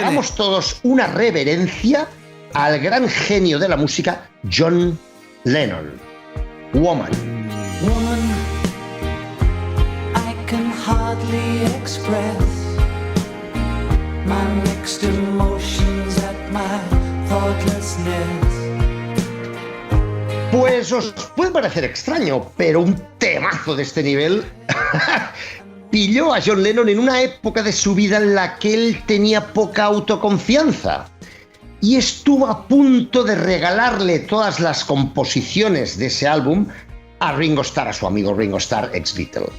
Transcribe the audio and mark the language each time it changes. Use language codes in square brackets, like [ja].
[es] Hagamos todos una reverencia al gran genio de la música, John Lennon. [en] Woman. Woman, I can hardly express my mixed emotions at my thoughtlessness. [es] Pues os puede parecer extraño, pero un temazo de este nivel pilló a John Lennon en una época de su vida en la que él tenía poca autoconfianza y estuvo a punto de regalarle todas las composiciones de ese álbum a Ringo Starr, a su amigo Ringo Starr, ex Beatle.